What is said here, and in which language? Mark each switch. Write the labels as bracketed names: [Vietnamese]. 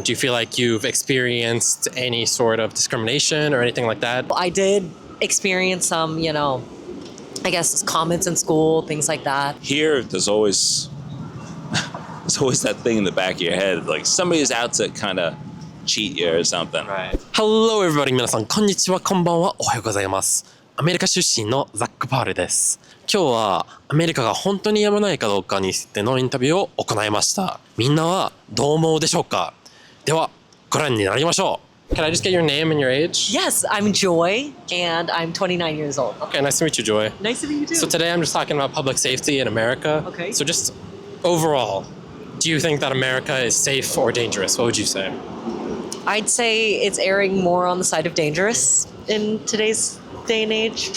[English] Do you feel like you've experienced any sort of discrimination or anything like that? I did experience some, I guess comments in school, things like that. Here, there's always that thing in the back of your head, like somebody's out to kind of cheat you or something. Right. Hello everybody, [Japanese] 皆さんこんにちは、こんばんは、おはようございます。アメリカ出身のザック・パールです。今日はアメリカが本当にやばないかどうかについてのインタビューを行いました。みんなはどう思うでしょうか？では、ご覧になりましょう。 [English] Can I just get your name and your age? Yes, I'm Joy, and I'm 29 years old. Okay, nice to meet you, Joy. Nice to meet you too. So today I'm just talking about public safety in America. Okay. So just overall, do you think that America is safe or dangerous? What would you say? I'd say it's erring more on the side of dangerous in today's day and age.